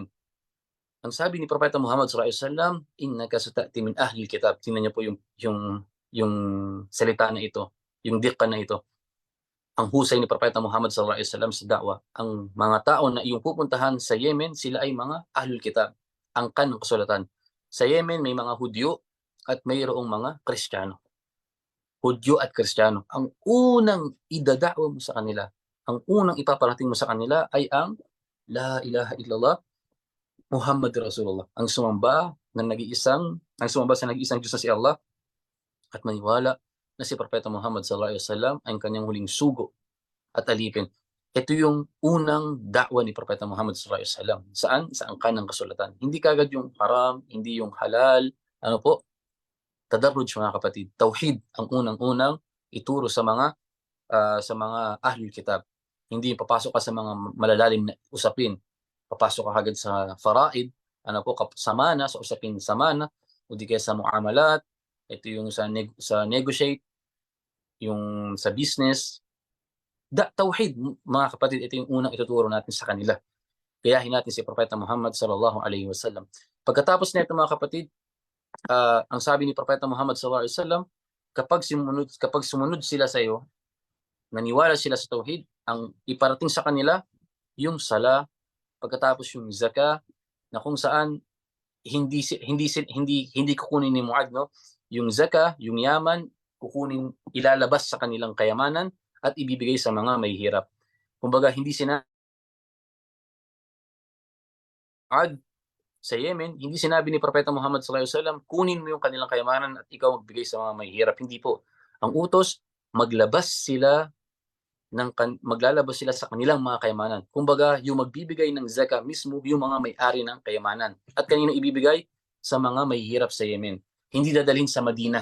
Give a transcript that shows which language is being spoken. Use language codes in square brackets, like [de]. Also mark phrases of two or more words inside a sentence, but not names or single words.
[tl] Ang sabi ni Propeta Muhammad [ar] صلى الله عليه وسلم إنك ستأتي من أهل كتاب. [tl] Tingnan niyo po yung salita na ito, yung dikta na ito. Ang husay ni Propeta Muhammad [ar] صلى الله عليه وسلم [tl] sa da'wa. Ang mga tao na iyong pupuntahan sa Yemen, sila ay mga [ar] أهل الكتاب, [tl] angkan ng kasulatan. Sa Yemen may mga Hudyo at mayroong mga Kristiyano. Hudyo at Kristiyano. Ang unang idada'wa mo sa kanila, ang unang ipaparating mo sa kanila ay ang [ar] لا إله إلا الله محمد رسول الله. [tl] Ang sumamba sa nag-iisang Diyos na si Allah at maniwala na si Propeta Muhammad [ar] صلى الله عليه وسلم [tl] ay ang kanyang huling sugo at alipin. Ito yung unang da'wa ni Propeta Muhammad [ar] صلى الله عليه وسلم. [tl] Saan? Sa angkan ng kasulatan. Hindi kagad yung haram, hindi yung halal. Ano po? Tadarruj mga kapatid. Tauhid ang unang-unang ituro sa mga [ar] أهل الكتاب. [tl] Hindi papasok ka sa mga malalalim na usapin. Papasok ka agad sa faraid, ano po, sa usapin samana, o di kaya sa muamalat, ito yung sa negotiate, yung sa business. Tauhid, mga kapatid, ito yung unang ituturo natin sa kanila. Gayahin natin si Propeta Muhammad [ar] صلى الله عليه وسلم. [tl] Pagkatapos nito mga kapatid, ang sabi ni Propeta Muhammad [ar] صلى الله عليه وسلم, [tl] kapag sumunod sila sa iyo, naniwala sila sa tauhid, ang iparating sa kanila yung sala, pagkatapos yung zakah, na kung saan hindi kukunin ni Muad, no, yung zakah, yung yaman, ilalabas sa kanilang kayamanan at ibibigay sa mga mahihirap. Kumbaga hindi sa Yemen, hindi sinabi ni Propeta Muhammad [ar] صلى الله عليه وسلم, [tl] kunin mo yung kanilang kayamanan at ikaw magbigay sa mga mahihirap. Hindi po. Ang utos, maglalabas sila sa kanilang mga kayamanan. Kumbaga, yung magbibigay ng zakah mismo, yung mga may-ari ng kayamanan. At kanino ibibigay? Sa mga mahihirap sa Yemen. Hindi dadalhin sa Madina.